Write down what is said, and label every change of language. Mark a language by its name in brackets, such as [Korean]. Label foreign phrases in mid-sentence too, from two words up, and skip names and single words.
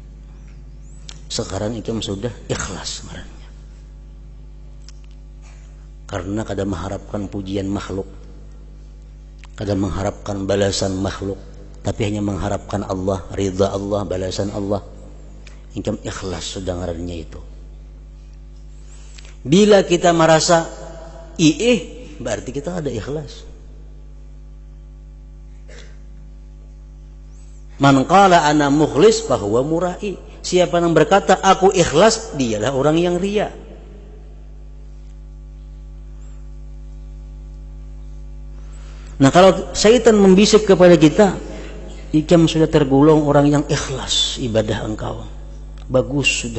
[Banjar] Sekarang ikam sudah ikhlas ngarannya, karena kadang mengharapkan pujian makhluk, kadang mengharapkan balasan makhluk, tapi hanya mengharapkan Allah, ridha Allah, balasan Allah. Ikam ikhlas sudah ngarannya itu. Bila kita merasa berarti kita ada ikhlas. [Arabic] من قال أنا مخلص فهو مرائي. [Indonesian] Siapa yang berkata aku ikhlas, dialah orang yang ria. [Banjar] Nah, kalau syaitan membisik kepada kita, ikam sudah tergolong orang yang ikhlas ibadah engkau, bagus sudah.